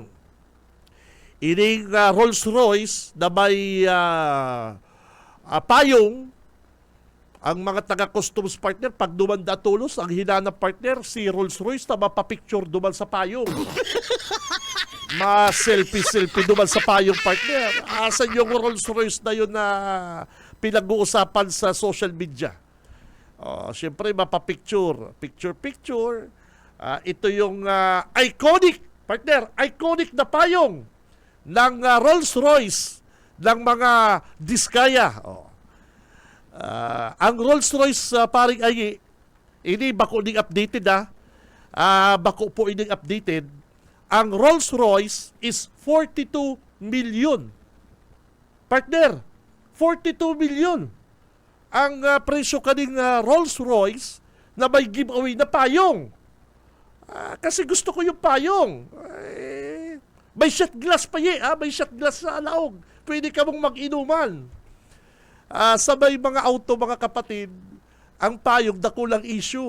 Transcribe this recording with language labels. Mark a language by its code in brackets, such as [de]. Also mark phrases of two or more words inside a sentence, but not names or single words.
[bik] Ining Rolls Royce na may payong, ang mga taga-customs partner, pag dumanda tulos, ang hinanap partner, si Rolls Royce na mapapicture duman sa payong. Ma-selfie duman sa payong partner. [tl] Asan yung Rolls Royce na yun na pinag-uusapan sa [en] social media? [bik] Siyempre, mapapicture. Picture. [tl] Ito yung iconic Partner, iconic na payong ng Rolls-Royce ng mga Diskaya. [bik] Ang Rolls-Royce, paring ay, ini bako ding updated bako po ining updated. [en] Ang Rolls-Royce is 42 million. Partner, 42 million. [bik] Ang presyo kaning Rolls-Royce na may giveaway na payong. [tl] Kasi gusto ko yung payong. May [en] shot glass [tl] pa may [en] shot glass [tl] sa alaog. [bik] Pwede ka mong mag-inuman. Sa may mga auto, mga kapatid, ang payong dakulang issue.